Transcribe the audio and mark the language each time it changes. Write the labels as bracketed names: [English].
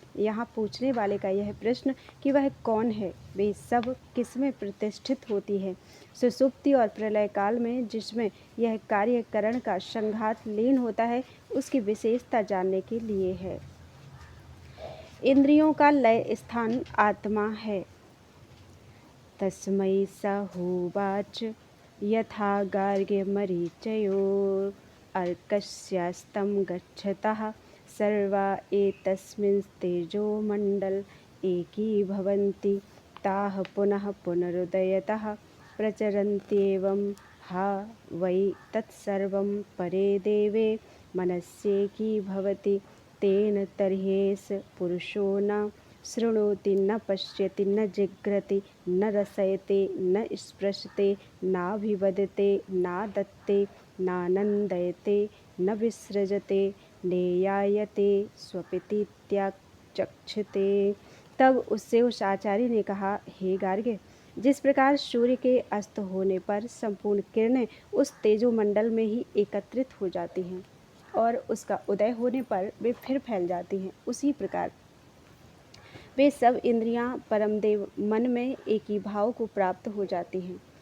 [Hindi] यहाँ पूछने वाले का यह प्रश्न कि वह कौन है, वे सब किसमें प्रतिष्ठित होती है, सुषुप्ति और प्रलय काल में जिसमें यह कार्यकरण का संघात लीन होता है उसकी विशेषता जानने के लिए है। इंद्रियों का लय स्थान आत्मा है। [Sanskrit] तस्मै स होवाच यथा गार्ग्य मरीचयो अर्कस्यास्तं गच्छतः सर्वा एतस्मिन् तेजो मंडल एकी भवन्ति ताः पुनः पुनरुदयतः प्रचरन्त्येवं हा वै तत्सर्वं परे देवे मनस्येकीभवति तेन तर्ह्येष पुरुषो न शृणोति न पश्यति न जिघ्रति न रसयते न स्पृशते नाभिवदते नादत्ते नानन्दयते न विसृजते नेयायते स्वपिति त्यागचक्षते। [Hindi] तब उससे उस आचार्य ने कहा, हे गार्ग्य, जिस प्रकार सूर्य के अस्त होने पर संपूर्ण किरणें उस तेजोमंडल में ही एकत्रित हो जाती हैं और उसका उदय होने पर वे फिर फैल जाती हैं, उसी प्रकार वे सब इंद्रियां परमदेव मन में एक ही भाव को प्राप्त हो जाती हैं।